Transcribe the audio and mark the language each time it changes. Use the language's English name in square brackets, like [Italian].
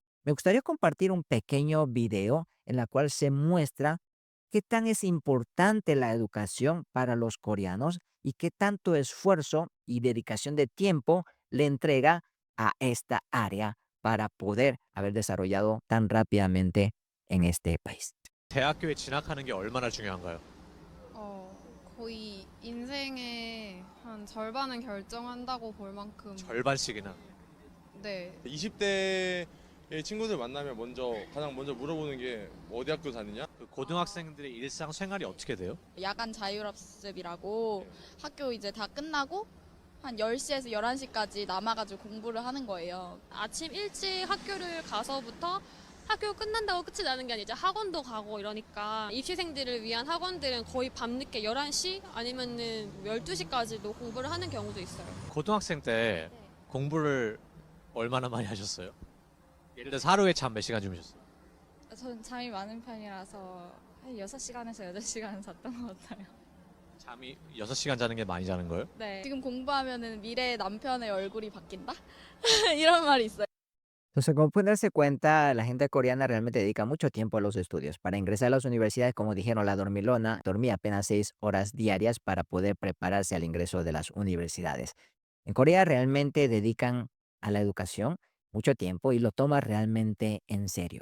[Spanish] Me gustaría compartir un pequeño video en la cual se muestra qué tan es importante la educación para los coreanos y qué tanto esfuerzo y dedicación de tiempo le entrega a esta área para poder haber desarrollado tan rápidamente en este país. [Korean] 대학교에 진학하는 게 얼마나 중요한가요? 거의 인생의 한 절반은 결정한다고 볼 만큼. 절반씩이나. 네. 20대의 친구들 만나면 가장 먼저 물어보는 게 어디 학교 다니냐? 그 고등학생들의 일상 생활이 어떻게 돼요? 야간 자율학습이라고 학교 이제 다 끝나고 한 10시에서 11시까지 남아가지고 공부를 하는 거예요. 아침 일찍 학교를 가서부터 학교 끝난다고 끝이 나는 게 아니라 이제 학원도 가고 이러니까 입시생들을 위한 학원들은 거의 밤늦게 11시 아니면은 12시까지도 공부를 하는 경우도 있어요. 고등학생 때 공부를 얼마나 많이 하셨어요? 예를 들어서 하루에 잠 몇 시간 주무셨어요? 전 잠이 많은 편이라서 한 6시간에서 8시간 잤던 것 같아요. 잠이 6시간 자는 게 많이 자는 거예요? 네. 지금 공부하면은 미래의 남편의 얼굴이 바뀐다? 이런 말이 있어요. [Spanish] Entonces, como pueden darse cuenta, la gente coreana realmente dedica mucho tiempo a los estudios. Para ingresar a las universidades, como dijeron, la dormilona dormía apenas 6 horas diarias para poder prepararse al ingreso de las universidades. En Corea realmente dedican a la educación mucho tiempo y lo toman realmente en serio.